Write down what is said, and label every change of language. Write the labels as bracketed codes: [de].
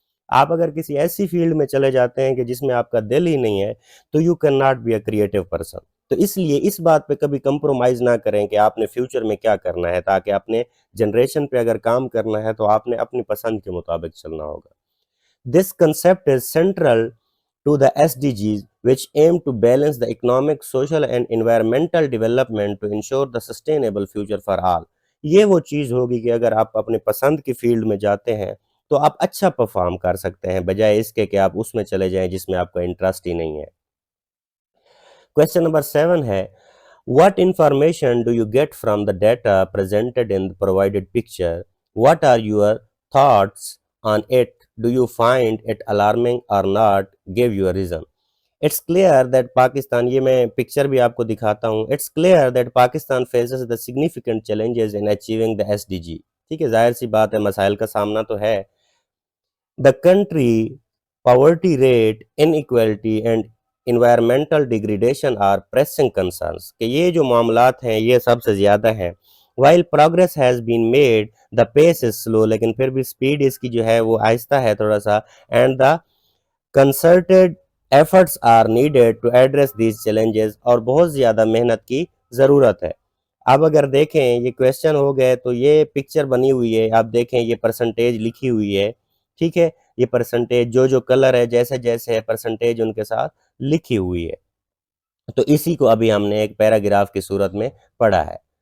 [ur] آپ اگر کسی ایسی فیلڈ میں چلے جاتے ہیں کہ جس میں آپ کا دل ہی نہیں ہے تو [en] You can not be a creative person. [ur] تو اس لیے اس بات پہ کبھی کمپرومائز نہ کریں کہ آپ نے فیوچر میں کیا کرنا ہے، تاکہ اپنے جنریشن پہ اگر کام کرنا ہے تو آپ نے اپنی پسند کے مطابق چلنا ہوگا. [en] This concept is central to the SDGs, which aim to balance the economic, social and environmental development to ensure the sustainable future for all. [ur] یہ وہ چیز ہوگی کہ اگر آپ اپنے پسند کی فیلڈ میں جاتے ہیں تو آپ اچھا پرفارم کر سکتے ہیں، بجائے اس کے کہ آپ اس میں چلے جائیں جس میں آپ کا انٹرسٹ ہی نہیں ہے. کویسچن نمبر 7 ہے [en] What information do you get from the data presented in the provided picture? What are your thoughts on it? Do you find it alarming or not? Give your reason. It's clear that Pakistan, [ur] یہ میں picture بھی آپ کو دکھاتا ہوں. [en] It's clear that Pakistan faces the significant challenges in achieving the SDG. [ur] ٹھیک ہے، ظاہر سی بات ہے، مسائل کا سامنا تو ہے. [en] The country poverty rate, inequality and environmental degradation are pressing concerns. [ur] کہ یہ جو معاملات ہیں یہ سب سے زیادہ ہیں. [en] While progress has been made, the pace is slow. [ur] لیکن پھر بھی سپیڈ اس کی جو ہے وہ آہستہ ہے تھوڑا سا. [en] And the concerted efforts are needed to address these challenges. [ur] اور بہت زیادہ محنت کی ضرورت ہے. اب اگر دیکھیں یہ کویسچن ہو گئے تو یہ پکچر بنی ہوئی ہے، آپ دیکھیں یہ پرسنٹیج لکھی ہوئی ہے. ٹھیک ہے، یہ پرسنٹیج جو کلر ہے جیسے جیسے ہے پرسنٹیج ان کے ساتھ لکھی ہوئی ہے. تو اسی کو ابھی ہم نے ایک پیراگراف کی صورت میں پڑھا ہے.